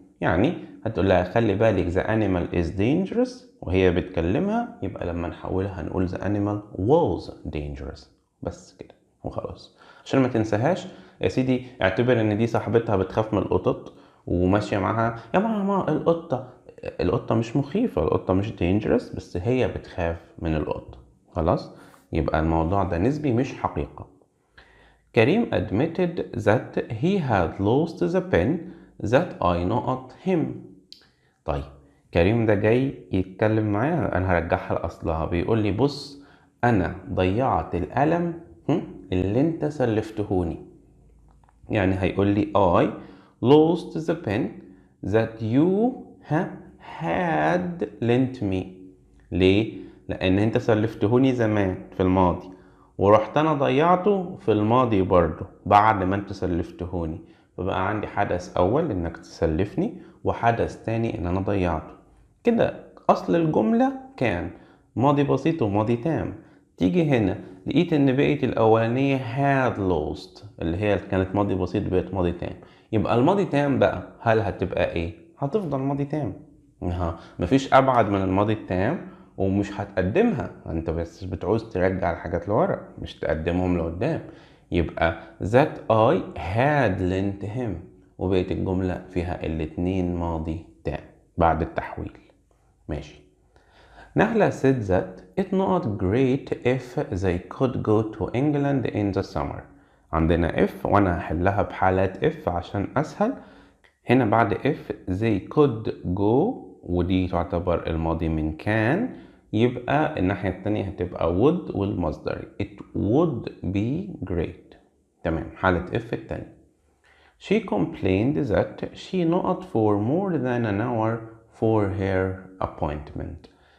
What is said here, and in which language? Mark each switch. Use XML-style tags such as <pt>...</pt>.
<ar>يعني هتقول لها خلي بالك</ar> <en>the animal is dangerous</en> <ar>وهي بتكلمها، يبقى لما نحولها نقول</ar> <en>the animal was dangerous.</en> <ar>بس كده وخلاص، عشان ما تنساهاش يا سيدي. اعتبر ان دي صاحبتها بتخاف من القطط وماشية معاها، يا ماما القطة مش مخيفة، القطة مش dangerous، بس هي بتخاف من القطة. خلاص، يبقى الموضوع ده نسبي مش حقيقة.</ar> <en>كريم admitted that he had lost the pen that I not him.</en> <ar>طيب كريم ده جاي يتكلم معايا، انا هرجعها لاصلها. بيقول لي بص انا ضيعت القلم اللي انت سلفتهوني. يعني هيقول لي</ar> <en>I lost the pen that you had lent me.</en> <ar>ليه؟ لان انت سلفتهوني زمان في الماضي ورحت انا ضيعته في الماضي برضو بعد ما انت سلفتهوني، فبقى عندي حدث اول انك تسلفني وحدث تاني ان انا ضيعته. كده اصل الجملة كان ماضي بسيط وماضي تام. تيجي هنا لقيت ان بقيت الاولانية</ar> <en>had lost</en> <ar>اللي هي كانت ماضي بسيط بقت ماضي تام، يبقى الماضي تام بقى هل هتبقى ايه؟ هتفضل ماضي تام. مفيش ابعد من الماضي التام ومش هتقدمها، انت بس بتعوز ترجع الحاجات لورا مش تقدمهم لقدام. يبقى</ar> <en>that I had lent him</en> <ar>وبقيت الجملة فيها الاتنين ماضي تام بعد التحويل. ماشي.</ar> <en>نهلة said that it's not great if they could go to England in the summer.</en> <ar>عندنا if وانا هحلها بحالات if عشان اسهل. هنا بعد if</ar> <en>they could go</en> <ar>ودي تعتبر الماضي من كان، يبقى الناحية التانية هتبقى would والمصدر</ar> <en>it would be great.</en> <ar>تمام. حالة</ar> <en>if</en> <ar>التانية</ar> <en>she complained that she not for more than an hour for her appointment.</en>